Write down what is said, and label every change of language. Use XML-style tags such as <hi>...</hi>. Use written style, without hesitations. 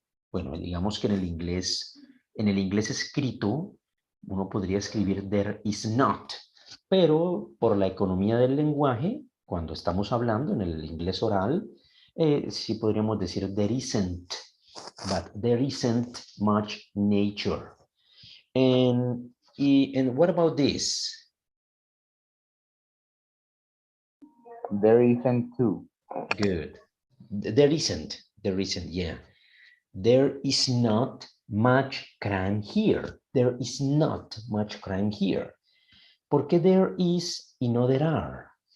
<es>Bueno, digamos que en el inglés escrito, uno podría escribir there is not. Pero por la economía del lenguaje, cuando estamos hablando en el inglés oral, sí podríamos decir there isn't.</es> <en>But there isn't much nature. And what about this? There isn't too. Good. There isn't, yeah. There is not much crime here. There is not much crime here.</en> <es>¿Por qué there is y no there are?</es>